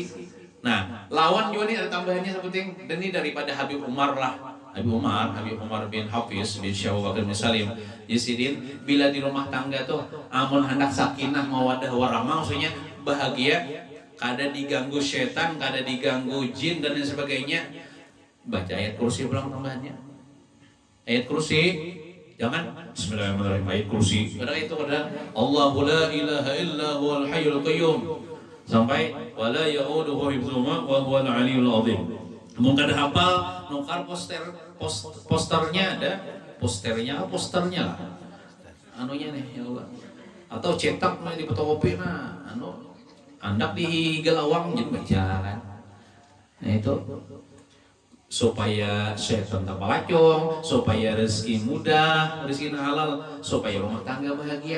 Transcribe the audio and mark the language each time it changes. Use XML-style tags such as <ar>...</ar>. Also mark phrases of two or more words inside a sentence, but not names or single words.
<bjn>Nah lawan juga nih ada tambahannya seperti ini daripada Habib Umar bin Hafiz bin Syekh Abu Bakar bin Salim Yasidin, bila di rumah tangga tuh amun hendak</bjn> <ar>سكينة مودة ورحمة,</ar> <bjn>maksudnya bahagia, kada diganggu setan, kada diganggu jin dan lain sebagainya, baca ayat kursi pulang tambahannya. Ayat kursi, jangan bismillahirrahmanirrahim ayat kursi. Kadang itu kadang</bjn> <ar>الله لا إله إلا هو الحي القيوم sampai ولا يئوده حفظهما وهو العلي العظيم.</ar> <bjn>Mungkin ada hafal nukar posternya ada posternya lah anunya nih ya Allah, atau cetak di fotokopi andak di gelawang jadi baca kan. Nah itu supaya setan tak pelacung, supaya rezeki mudah, rezeki halal, supaya rumah tangga bahagia.</bjn>